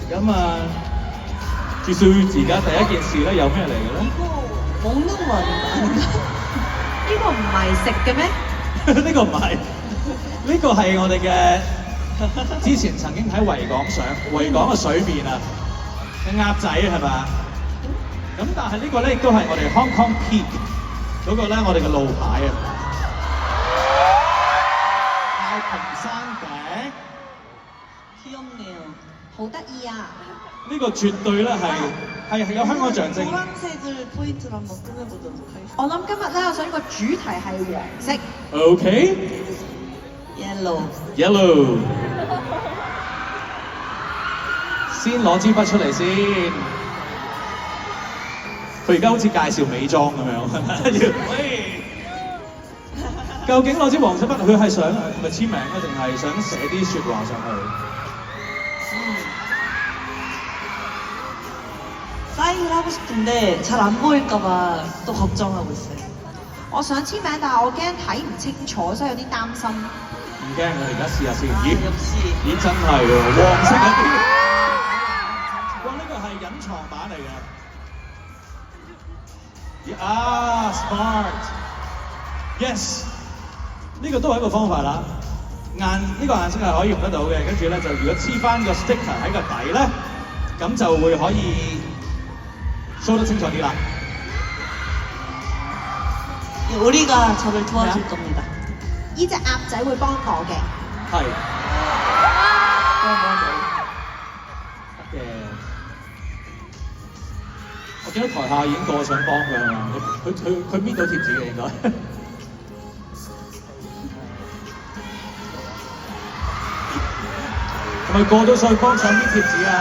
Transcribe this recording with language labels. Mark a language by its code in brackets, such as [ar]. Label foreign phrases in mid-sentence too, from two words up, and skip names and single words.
[yue] 咁啊，至少而家第一件事咧有咩嚟嘅咧？ [ko] 이거 먹는 거 아닌가? [yue] 呢個唔係食嘅咩？呢個唔係，呢個係我哋嘅之前曾經喺維港嘅水邊啊嘅鴨仔係咪？咁但係呢個咧亦都係我哋 Hong Kong Peak 嗰個咧我哋嘅路牌啊，太平山頂。 [ko] 귀엽네요. [yue] 好得意啊！呢個絕對咧係有香港象徵。 [ko] 노란색을 포인트로 한번 꾸며보도록 하겠습니다. [yue] 我諗今日咧，我想個主題係黃色。 OK。 Yellow。先攞支筆出嚟先。佢而家好似介紹美妝咁樣。喂。究竟攞支黃色筆，佢係想係咪簽名啊，定係想寫啲説話上去？ [ko] 사인을 하고 싶은데 잘 안 보일까봐 또 걱정하고 있어요. [yue] 我想簽名，但係我驚睇唔清楚，所以有啲擔心。唔驚，我而家試下先。咦， [ko] 역시 [yue] 真係喎，黃色嗰啲。哇，呢個係隱藏版嚟嘅。啊 ， [en] smart。Yes。 [yue] 呢個都係一個方法啦。呢個顏色係可以用得到嘅，跟住咧就如果黐翻個 sticker 喺個底咧，咁就會可以 show 得清楚啲啦。 [ko] 우리가 저를 도와줄 겁니다. [yue] 呢隻鴨仔會幫我嘅。係。幫得嘅。我見到台下已經個個想幫佢係嘛？佢搣到貼紙嘅應該。係咪個都想幫手搣貼紙啊？